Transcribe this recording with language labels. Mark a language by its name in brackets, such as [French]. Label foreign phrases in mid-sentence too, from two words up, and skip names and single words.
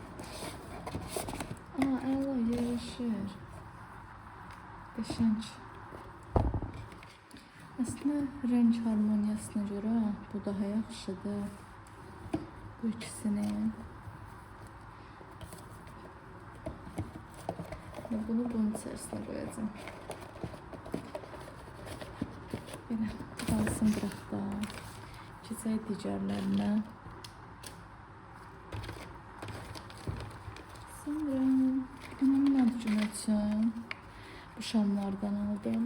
[Azerbaijani] Aa, əla yarışır. Qəşəng. [Turkish] Aslında renk harmoniyasına göre bu daha yaxşıdır. Bu ikisini. Bunu bunun içerisine koyacağım. [Azerbaijani] Belə qalsın bıraq da. Keçək digərlərinə. Sonra anamın ad günü üçün bu şamlardan aldım.